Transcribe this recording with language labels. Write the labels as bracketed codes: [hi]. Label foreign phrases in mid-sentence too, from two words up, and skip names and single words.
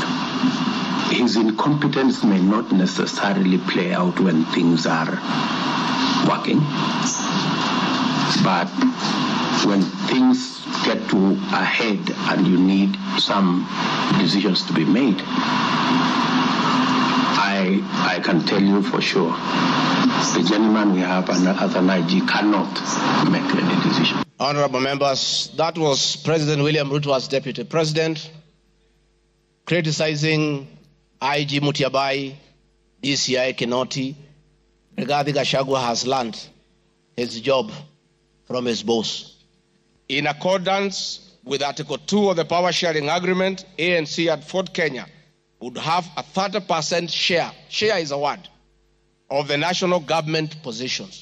[en] His incompetence may not necessarily play out when things are working, but when things get to a head and you need some decisions to be made, I can tell you for sure, the gentleman we have as an IG cannot make any decision. Honorable members, that was President William Ruto as Deputy President criticizing IG Mutiabai, DCI Kinoti. Rigathi Gachagua has learned his job from his boss. In accordance with Article 2 of the Power Sharing Agreement, ANC at Fort Kenya would have a 30% share is a word, of the national government positions.